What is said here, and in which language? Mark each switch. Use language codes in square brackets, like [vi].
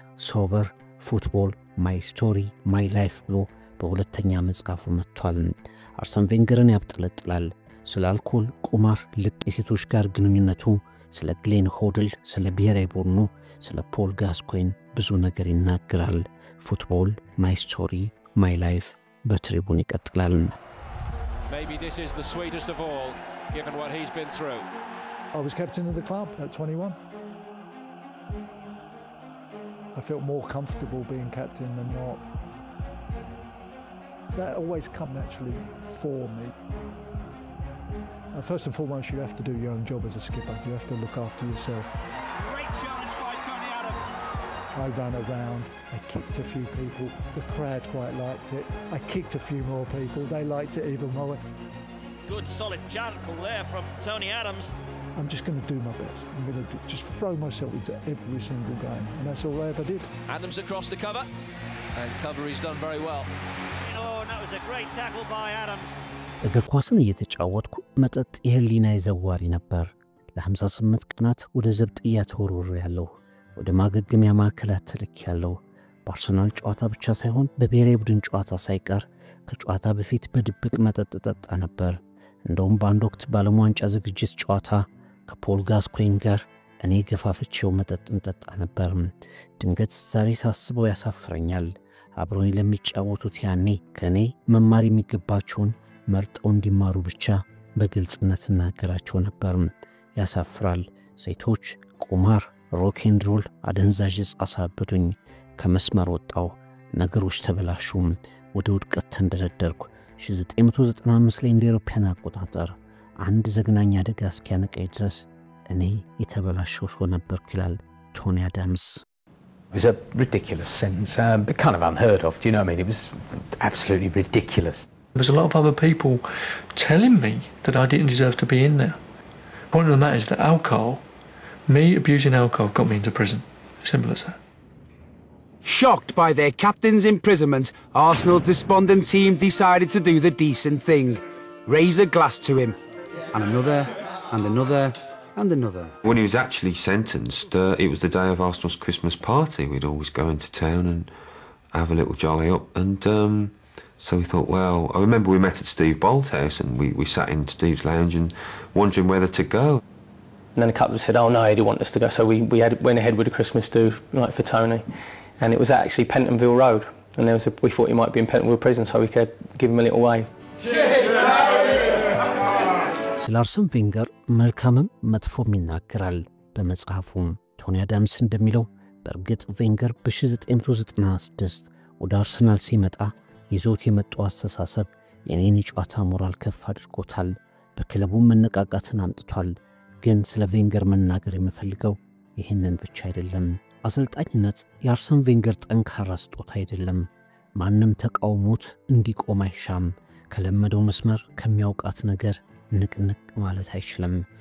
[am] ሶበር ፉትቦል ማይ ስቶሪ ማይ ላይፍ ብሎ በሁለተኛ መጽሐፉ መጥቷል። አርሰን ቬንገርን ያብጠለጥላል። ስለ አልኮል፣ ቁማር፣ ልቅ የሴቶች ጋር ግንኙነቱ፣ ስለ ግሌን ሆድል፣ ስለ ብሔራዊ ቡድኑ፣ ስለ ፖል ጋስኮይን ብዙ ነገር ይናገራል። ፉትቦል ማይ ስቶሪ ማይ ላይፍ በትሪቡን ይቀጥላል። [en] Maybe this is the sweetest of all, given what he's been through. I was captain of the club at 21. I felt more comfortable being captain than not. that always come naturally for me. First and foremost, you have to do your own job as a skipper. You have to look after yourself. Great challenge by Tony Adams. I ran around, I kicked a few people, the crowd quite liked it. I kicked a few more people, they liked it even more. Good solid tackle there from Tony Adams. I'm just going to do my best. I'm going to just throw myself into every single game, and that's all I ever did. Adams across the cover, and cover he's done very well. Oh, and that was a great tackle by Adams. [am] እግር ኳስን እየተጫወትኩ መጠጥ የህሊና ዘዋሪ ነበር። ለ58 ቀናት ወደ ዘብጥያ ተወርውሬያለሁ። ወደ ማገገሚያ ማዕከላት ተልኬያለሁ። በአርሰናል ጨዋታ ብቻ ሳይሆን በብሔራዊ ቡድን ጨዋታ ሳይቀር ከጨዋታ በፊት በድብቅ መጠጥ ጠጣ ነበር። እንደውም በአንድ ወቅት በዓለም ዋንጫ ዝግጅት ጨዋታ ከፖል ጋስኮይን ጋር እኔ ገፋፍቼው መጠጥን ጠጣ ነበር። ድንገት ዛሬ ሳስበው ያሳፍረኛል። አብሮኝ ለሚጫወቱት ያኔ ከኔ መማር የሚገባቸውን መርጠው እንዲማሩ ብቻ በግልጽነት እናገራቸው ነበር። ያሳፍራል። ሴቶች፣ ቁማር፣ ሮክ ኤንድ ሮል፣ አደንዛዥ ዕፅ አሳበዱኝ። ከመስመር ወጣው። ነገሮች ተበላሹ። ወደ ውድቀት ተንደረደርኩ። 1995 ላይ እንደ አውሮፓውያን አቆጣጠር አንድ ዘግናኝ አደጋ እስኪያነቃኝ ድረስ እኔ የተበላሸው ሰው ነበርኩ ይላል ቶኒ አዳምስ። [en] It was a ridiculous sentence, kind of unheard of, do you know what I mean? It was absolutely ridiculous. There was a lot of other people telling me that I didn't deserve to be in there. The point of the matter is that alcohol, me abusing alcohol, got me into prison. Simple as that. Shocked by their captain's imprisonment, Arsenal's despondent team decided to do the decent thing. Raise a glass to him. And another, and another, and another. When he was actually sentenced, it was the day of Arsenal's Christmas party. We'd always go into town and have a little jolly up. And so we thought, well, I remember we met at Steve Bolt's house and we sat in Steve's lounge and wondering whether to go. And then a couple said, oh no, he didn't want us to go. So we went ahead with a Christmas do, like for Tony. And it was actually Pentonville Road. And we thought he might be in Pentonville prison, so we could give him a little wave. [am] ስለ አርሰን ቬንገር መልካምም መጥፎም ይናገራል በመጽሐፉም። ቶኒ አዳምስ እንደሚለው በእርግጥ ቬንገር በ1996 ወደ አርሰናል ሲመጣ ይዞት የመጣው አስተሳሰብ የኔን ጨዋታ ሞራል ከፍ አድርጎታል። በክለቡ መነቃቃትን አምጥቷል። ግን ስለ ቬንገር መናገር የምፈልገው ይህንን ብቻ አይደለም። አሰልጣኝነት የአርሰን ቬንገር ጠንካራ ስጦታ አይደለም። ማንም ተቃውሞት እንዲቆም አይሻም። ከለመደው መስመር ከሚያውቃት ነገር ንቅንቅ ማለት አይችልም።